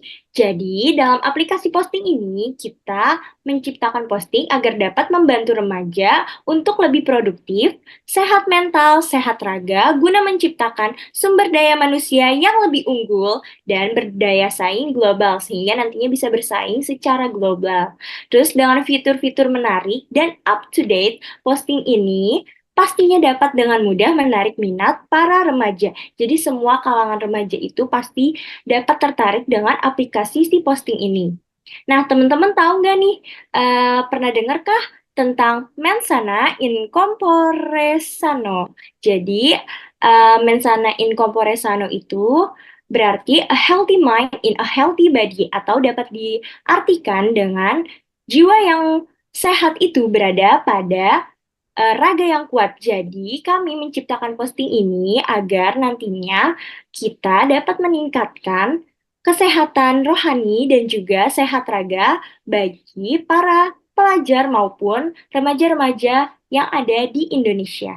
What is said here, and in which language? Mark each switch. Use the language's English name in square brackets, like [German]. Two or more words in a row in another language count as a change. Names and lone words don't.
[Indonesian] Jadi, dalam aplikasi posting ini, kita menciptakan posting agar dapat membantu remaja untuk lebih produktif, sehat mental, sehat raga, guna menciptakan sumber daya manusia yang lebih unggul dan berdaya saing global, sehingga nantinya bisa bersaing secara global. Terus, dengan fitur-fitur menarik dan up-to-date, posting ini pastinya dapat dengan mudah menarik minat para remaja. Jadi semua kalangan remaja itu pasti dapat tertarik dengan aplikasi si posting ini. Nah, teman-teman tahu nggak nih, pernah dengarkah tentang [Latin] mensana in corpore sano? [Indonesian] Jadi, [Latin] mensana in corpore sano [Indonesian] itu berarti [English] a healthy mind in a healthy body [Indonesian] atau dapat diartikan dengan jiwa yang sehat itu berada pada raga yang kuat. Jadi, kami menciptakan posting ini agar nantinya kita dapat meningkatkan kesehatan rohani dan juga sehat raga bagi para pelajar maupun remaja-remaja yang ada di Indonesia.